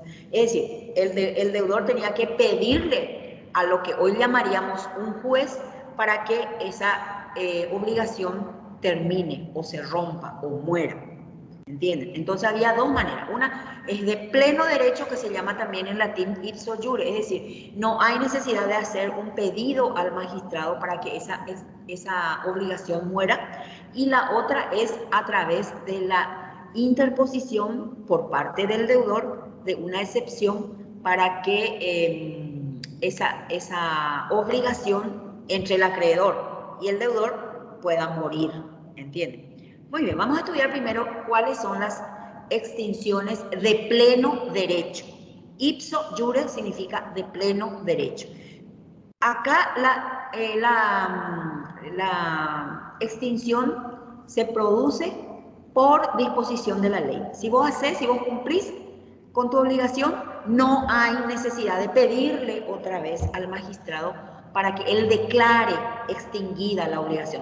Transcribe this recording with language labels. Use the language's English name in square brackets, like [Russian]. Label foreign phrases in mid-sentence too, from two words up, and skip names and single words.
[Spanish] Es decir, el deudor tenía que pedirle a lo que hoy llamaríamos un juez para que esa obligación termine o se rompa o muera. ¿Entienden? Entonces había dos maneras. Una es de pleno derecho, que se llama también en latín [Latin] ipso iure, [Spanish] es decir, no hay necesidad de hacer un pedido al magistrado para que esa obligación muera. Y la otra es a través de la interposición por parte del deudor de una excepción para que esa obligación entre el acreedor y el deudor pueda morir. ¿Entienden? Muy bien, vamos a estudiar primero cuáles son las extinciones de pleno derecho. [Latin] Ipso iure [Spanish] significa de pleno derecho. Acá la extinción se produce por disposición de la ley. Si vos cumplís con tu obligación, no hay necesidad de pedirle otra vez al magistrado para que él declare extinguida la obligación.